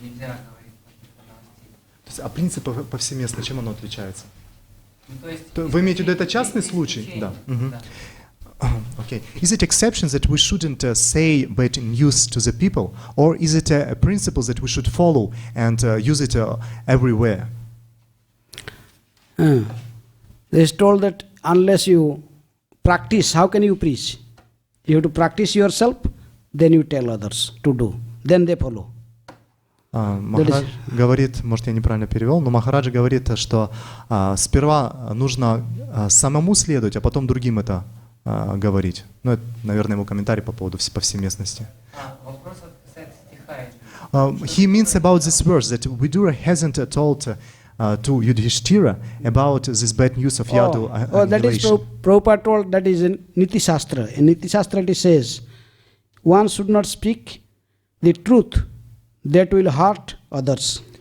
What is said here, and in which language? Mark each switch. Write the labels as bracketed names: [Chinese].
[Russian] Нельзя говорить плохих новостей. А принцип повсеместно, чем оно отличается? Ну, то есть, Вы имеете в виду, это частный случай? Да. Okay. [English] Is it exception that we shouldn't say bad news to the people, or is it a principle that we should follow and use it everywhere? They is told that unless you practice, how can you preach? You have to practice yourself, then you tell others to do, then they follow. [Russian] Махарадж говорит, может, я неправильно перевел, но Махараджа говорит, что сперва нужно самому следовать, а потом другим это говорить. Ну, это, наверное, его комментарий по поводу повсеместности. Вопрос касается стиха. [English] He means about this verse that Vidura hasn't told to Yudhishthira about this bad news of Yadu That is Prabhupada told, that is in Niti Shastra. In Niti Shastra it says, one should not speak the truth that will hurt others.